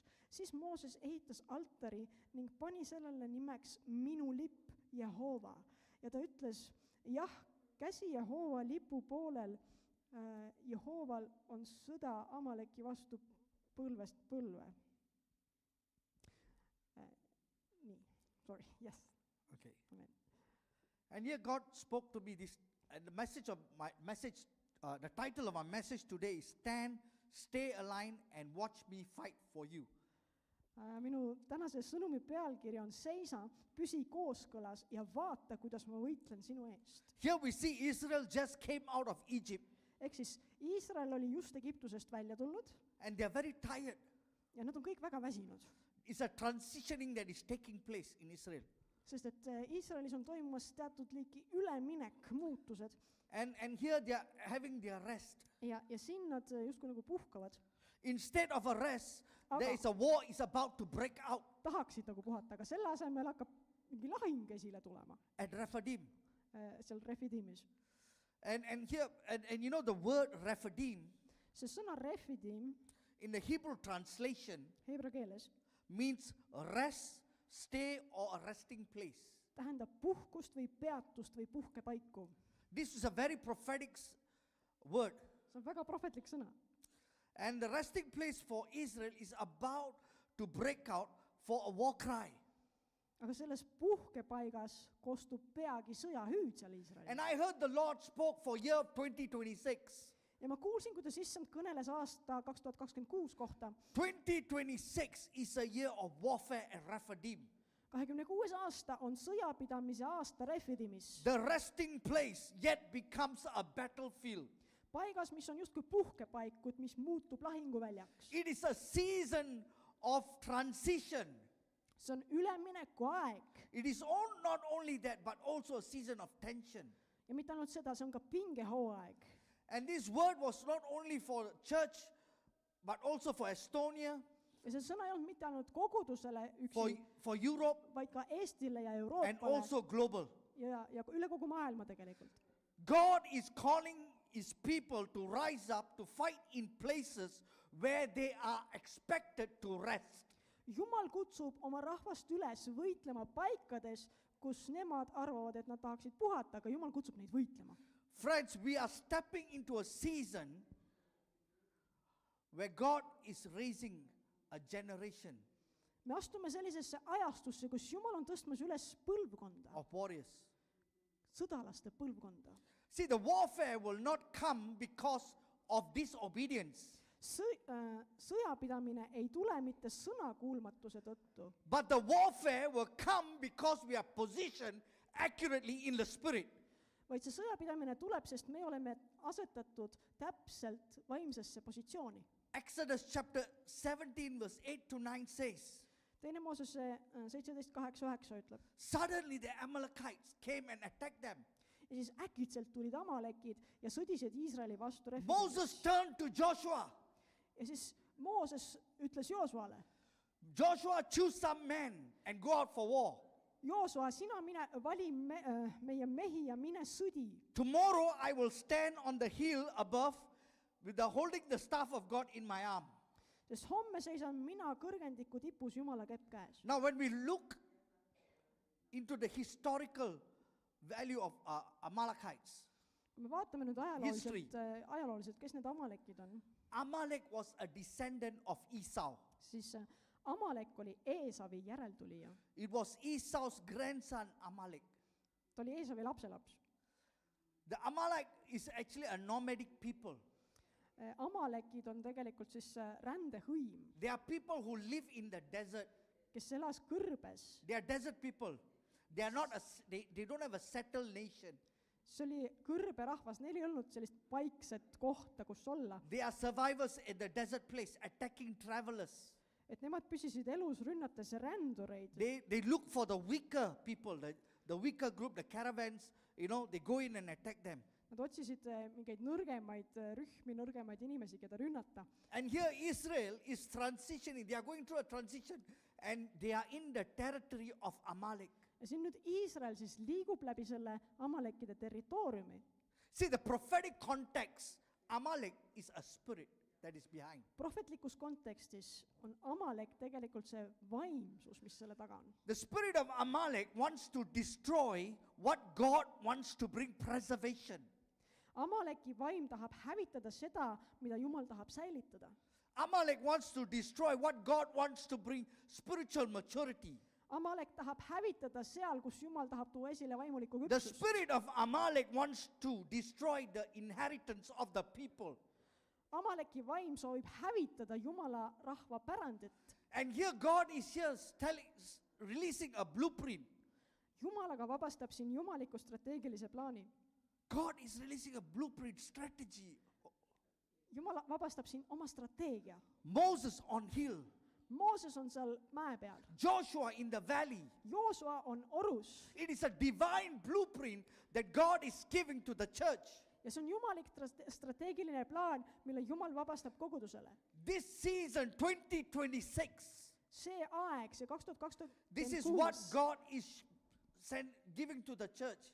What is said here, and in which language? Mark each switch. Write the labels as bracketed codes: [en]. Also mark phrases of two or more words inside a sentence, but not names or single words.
[et] Siis Mooses ehitas altari ning pani sellele nimeks minu lipp Jehova. Ja ta ütles, jah, käsi Jehova lipu poolel, Jehoval on sõda Amaleki vastu põlvest põlve. Nii, [en] sorry, yes. Okay. Amen. And here God spoke to me this, and the message of my message, the title of my message today is Stand, Stay Aligned, and Watch Me Fight for You. [et] Minu tänase sõnumi pealkiri on Seisa, püsi kooskõlas ja vaata, kuidas ma võitlen sinu eest. [en] Here we see Israel just came out of Egypt, [et] Ehk siis Iisrael oli just Egiptusest välja tulnud [en] and they are very tired. [et] ja nad on kõik väga väsinud, [en] It's a transitioning that is taking place in Israel. [et] sest et Iisraelis on toimumas teatud liiki üleminek, muutused [en] And here they are having their rest. [et] ja siin nad justkui nagu puhkavad. [en] Instead of a rest, [et] Aga- [en] there is a war is about to break out [et] Tahaksid nagu puhata, aga selle asemel hakkab mingi lahing esile tulema [en] at Rephidim. [et] seal Refidimis. [en] And here, and you know the word Rephidim [et] See sõna Refidim [en] in the Hebrew translation [et] heebra keeles [en] means rest, stay, or a resting place. [et] tähendab puhkust või peatust või puhkepaiku. [en] This is a very prophetic word. [et] See on väga prohvetlik sõna. [en] And the resting place for Israel is about to break out for a war cry. [et] Aga selles puhkepaigas kostub peagi sõjahüüd seal Iisraelis. [en] And I heard the Lord spoke for year 2026. [et] Ja ma kuulsin, kuidas issand kõneles aasta 2026 kohta. [en] 2026 is a year of warfare at Rephidim. [et] 26. aasta on sõjapidamise aasta Refidimis. [en] The resting place yet becomes a battlefield. [et] Paigas, mis on justkui puhkepaik, kuid mis muutub lahinguväljaks. [en] It is a season of transition. [et] See on ülemineku aeg. [en] It is not only that, but also a season of tension. [et] Ja mitte ainult seda, see on ka pingehooaeg. [en] And this word was not only for church, but also for Estonia, [et] Ja see sõna ei olnud mitte ainult kogudusele [en] for, [et] üksi, [en] for Europe, [et] vaid ka Eestile ja [en] and [et] Euroopale [en] also global. [et] ja üle kogu maailma tegelikult. [en] God is calling his people to rise up, to fight in places where they are expected to rest. [et] Jumal kutsub oma rahvast üles võitlema paikades, kus nemad arvavad, et nad tahaksid puhata, aga Jumal kutsub neid võitlema. [en] Friends, we are stepping into a season where God is raising a generation [et] Me astume sellisesse ajastusse, kus Jumal on tõstmas üles põlvkonda, [en] of warriors. [et] sõdalaste põlvkonda. [en] See, the warfare will not come because of disobedience, [et] Sõjapidamine ei tule mitte sõnakuulmatuse tõttu, [en] but the warfare will come because we are positioned accurately in the spirit. [et] vaid see sõjapidamine tuleb, sest me oleme asetatud täpselt vaimsesse positsiooni. [en] Exodus chapter 17 verse 8 to 9 says, [et] Teine Moosese 17:8-9 ütleb. [en] suddenly the Amalekites came and attacked them. [et] Ja siis äkitselt tulid amalekid ja sõdisid Iisraeli vastu [en] Moses [et] Refidimis. [en] turned to Joshua. [et] Ja siis Mooses ütles Joosuale, [en] Joshua, choose some men and go out for war. [et] Joosua, sina vali meie mehi ja mine sõdi. [en] Tomorrow I will stand on the hill above with the holding the staff of God in my arm. [et] Sest homme seisan mina kõrgendiku tipus Jumala kepp käes. [en] Now when we look into the historical value of Amalekites, [et] Kui me vaatame nüüd [en] History. [et] ajalooliselt, kes need amalekid on, [en] Amalek was a descendant of Esau. [et] siis Amalek oli Eesavi järeltulija. [en] It was Esau's grandson Amalek. [et] Ta oli Eesavi lapselaps. [en] The Amalek is actually a nomadic people. [et] Amalekid on tegelikult siis rändehõim, [en] They are people who live in the desert. [et] kes elas kõrbes. [en] They are desert people. They are not they don't have a settled nation. [et] See oli kõrberahvas, neil ei olnud sellist paikset kohta, kus olla. [en] They are survivors in the desert place, attacking travelers. [et] Et nemad püsisid elus rünnates rändureid. [en] They look for the weaker people, the weaker group, the caravans, they go in and attack them. [et] Nad otsisid mingeid nõrgemaid rühmi, nõrgemaid inimesi, keda rünnata. [en] And here Israel is transitioning. They are going through a transition and they are in the territory of Amalek. [et] Ja siin nüüd Iisrael siis liigub läbi selle Amalekide territooriumi. [en] See, the prophetic context, Amalek is a spirit that is behind. [et] Prohvetlikus kontekstis on Amalek tegelikult see vaimsus, mis selle taga on. [en] The spirit of Amalek wants to destroy what God wants to bring preservation. [et] Amaleki vaim tahab hävitada seda, mida Jumal tahab säilitada. [en] Amalek wants to destroy what God wants to bring spiritual maturity. [et] Amalek tahab hävitada seal, kus Jumal tahab tuua esile vaimulikku [en] The [et] küpsust. [en] spirit of Amalek wants to destroy the inheritance of the people. [et] Amaleki vaim soovib hävitada Jumala rahva pärandit. [en] And here God is here releasing a blueprint. [et] Jumal aga vabastab siin jumaliku strateegilise plaani. [en] God is releasing a blueprint strategy. [et] Jumal vabastab siin oma strateegia. [en] Moses on hill. [et] Mooses on seal mäe peal. [en] Joshua in the valley. [et] Joosua on orus. [en] It is a divine blueprint that God is giving to the church. [et] Ja see on jumalik strateegiline plaan, mille Jumal vabastab kogudusele. [en] This season 2026, [et] See aeg, see 2026, [en] this is what God is giving to the church.